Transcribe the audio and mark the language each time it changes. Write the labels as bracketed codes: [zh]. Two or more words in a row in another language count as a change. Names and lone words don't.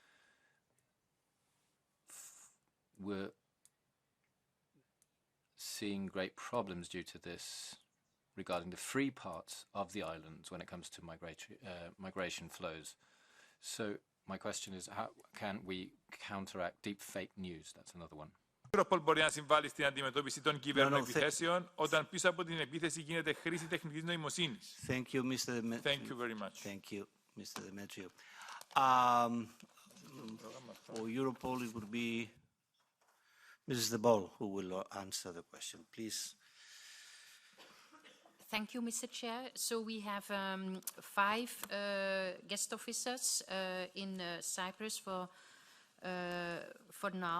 [en] We're seeing great problems due to this regarding the free parts of the islands when it comes to migration flows. So my question is, how can we counteract deep fake news? That's another one. [el] Europol μπορεί να συμβάλλει στην αντιμετώπιση των κυβερνοεπιθέσεων όταν πίσω από την επίθεση γίνεται χρήση τεχνητής νοημοσύνης. [en] Thank you, Mr. Demetriou. Thank you very much. Thank you, Mr. Demetriou. For Europol, it would be Mrs. De Bol who will answer the question. Please. Thank you, Mr. Chair. So we have 5 guest officers in Cyprus for now.